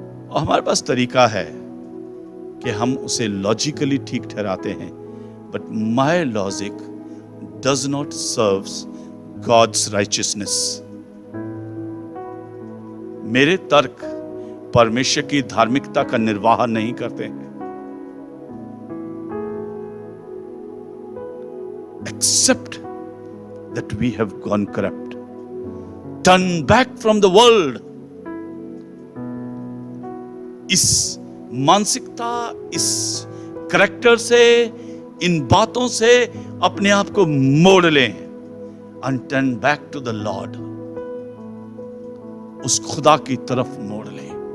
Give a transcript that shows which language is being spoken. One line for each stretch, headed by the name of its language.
Hindi: और हमारे पास तरीका है कि हम उसे लॉजिकली ठीक ठहराते हैं,
English: But my logic does not serves God's righteousness.
Hindi: मेरे तर्क परमेश्वर की धार्मिकता का निर्वाह नहीं करते हैं।
English: Accept that we have gone corrupt. Turn back from the world.
Hindi: इस मानसिकता, इस करैक्टर से, इन बातों से अपने आप को मोड़ लें,
English: and turn back to the Lord.
Hindi: उस खुदा की तरफ मोड़ लें।